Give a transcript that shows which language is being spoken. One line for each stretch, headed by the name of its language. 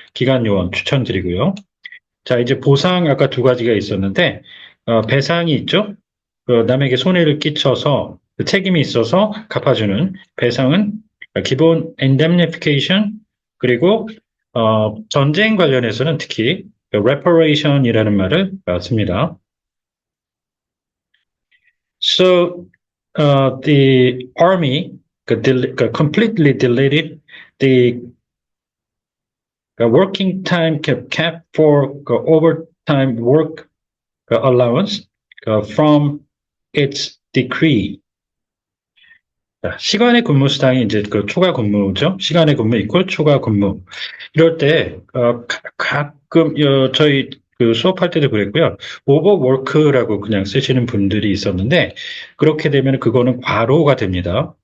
Korean: 기간 요원 추천드리고요. 자, 이제 보상 아까 두 가지가 있었는데 배상이 있죠. 남에게 손해를 끼쳐서 책임이 있어서 갚아주는 배상은 기본 indemnification 그리고 전쟁 관련해서는 특히 reparation이라는 말을 씁니다.
English: So the army completely deleted the working time cap for overtime work allowance from its decree.
Korean: 시간의 근무 수당이 이제 초과 근무죠. 시간의 근무 이퀄 초과 근무. 이럴 때 가끔 저희 수업할 때도 그랬고요. 오버워크라고 그냥 쓰시는 분들이 있었는데 그렇게 되면 그거는 과로가 됩니다.